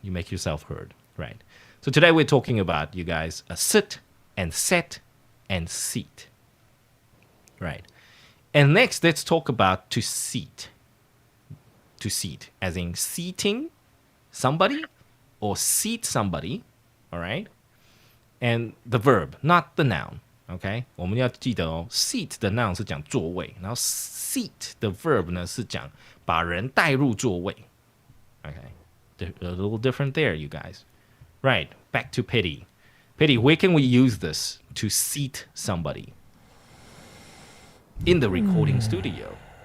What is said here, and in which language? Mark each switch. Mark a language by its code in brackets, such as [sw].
[en] You make yourself heard, right? So today we're talking about, you guys, a sit and set and seat, right? And next, let's talk about to seat. To seat, as in seating somebody or seat somebody, all right? And the verb, not the noun, okay? [zh] 我们要记得哦 seat 的 noun 是讲座位，然后 seat 的 verb 呢是讲把人带入座位。 [en] Okay, a little different there, you guys. Right, back to Pity. Pity, where can we use this to seat somebody? In the recording studio.